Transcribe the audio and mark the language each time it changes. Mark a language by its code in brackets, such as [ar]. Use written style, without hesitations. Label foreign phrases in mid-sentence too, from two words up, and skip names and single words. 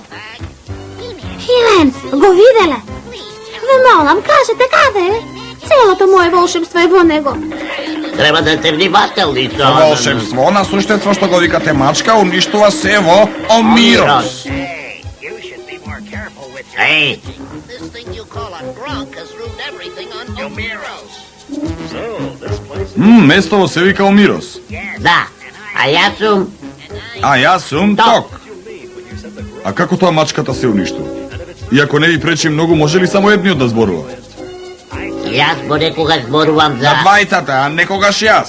[mk] Хилен, го виделе. Ве молам, кажете каде е? Целото моје волшебство е во него. Треба да сте внимателни со... Волшебство на суштество што го викате мачка уништува се во Омирос. Еј, [en] This thing you call a grunk has ruined everything on Omeros. [mk] Местово се вика Омирос. да. А јас сум... А јас сум Ток. А како тоа мачката се уништува? Иако не ви пречи многу, може ли само едниот да зборува? Јас понекогаш зборувам за... Двајцата, а некогаш јас.